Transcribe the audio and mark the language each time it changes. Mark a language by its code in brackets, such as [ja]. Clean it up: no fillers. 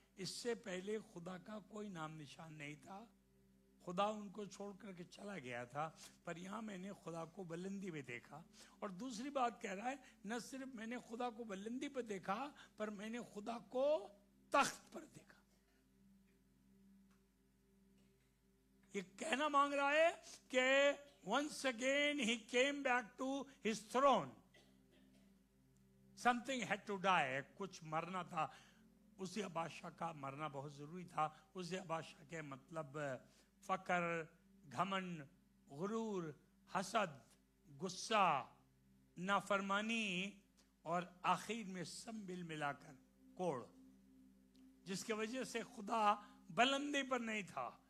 [ur] اس سے پہلے خدا کا کوئی نام نشان نہیں تھا، خدا ان کو چھوڑ کر کے چلا گیا تھا، پر یہاں میں نے خدا کو بلندی میں دیکھا. اور دوسری بات کہہ رہا ہے نہ صرف میں نے خدا کو بلندی پہ دیکھا، پر میں نے خدا کو تخت پر دیکھا. یہ کہنا مانگ رہا ہے کہ [en] once again he came back to his throne. Something had to die. [ur] کچھ مرنا تھا. عزیہ بادشاہ کا مرنا بہت ضروری تھا. عزیہ بادشاہ کے مطلب فقر، گھمنڈ، غرور، حسد، غصہ، نافرمانی، اور آخر میں سب ملا کر کوڑ، جس کی وجہ سے خدا بلندی پر نہیں تھا.